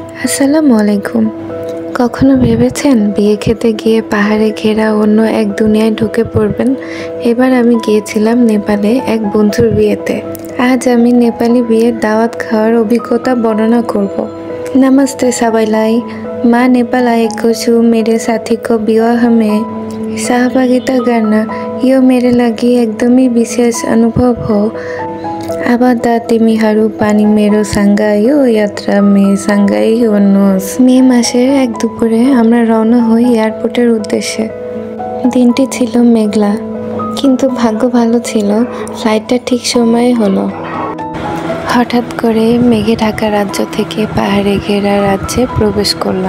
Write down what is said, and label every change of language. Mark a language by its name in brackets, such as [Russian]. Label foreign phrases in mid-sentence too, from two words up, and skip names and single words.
[Bangla] আসসালামু আলাইকুম। কখনো ভেবেছেন বিয়ে খেতে গিয়ে পাহাড়ে ঘেরা অন্য এক দুনিয়ায় ঢুকে পড়বেন? এবার আমি গিয়েছিলাম নেপালে এক বন্ধুর বিয়েতে। আজ আমি নেপালি বিয়ের দাওয়াত খাওয়ার অভিজ্ঞতা বর্ণনা করব। [Nepali] नमस्ते सबैलाई। म नेपाल आएको छु। मेरो साथीको विवाह में सहभागिता गर्न यो मेरो लागि एकदमै विशेष अनुभव हो। अब त तिमीहरू पनि मेरो सँग यो यात्रामा सँगै हुनुहोस्। [Bangla] মে মাসের এক দুপুরে আমরা রওনা হই এয়ারপোর্টের উদ্দেশ্যে। দিনটি ছিল মেঘলা, কিন্তু ভাগ্য ভালো ছিল, ফ্লাইটটা ঠিক সময়ে হলো। হঠাৎ করে মেঘে ঢাকা রাজ্য থেকে পাহাড়ে ঘেরা রাজ্যে প্রবেশ করলাম।